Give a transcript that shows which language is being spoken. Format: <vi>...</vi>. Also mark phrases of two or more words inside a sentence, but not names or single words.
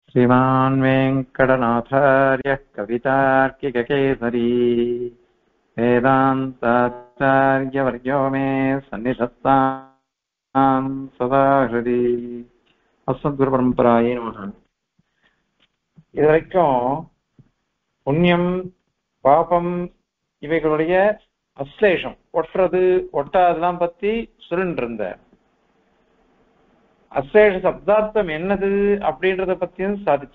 <sa>श्रीमान् वेङ्कटनाथार्यः कवितार्किककेसरी वेदान्ताचार्यवर्यो मे सन्निधत्तां सदा हृदि अस्मद्गुरुपरम्परायै नमः.</sa> <ta>இதுவரைக்கும் புண்ணியம் பாபம் இவைகளுடைய அஸ்லேஷம் ஒட்டுறது ஒட்டாதெல்லாம் பத்தி சொல்லிட்டு இருந்த அஸ்லேஷ சப்தார்த்தம் என்னது அப்படின்றத பத்தியும் சாதிச்ச.</ta>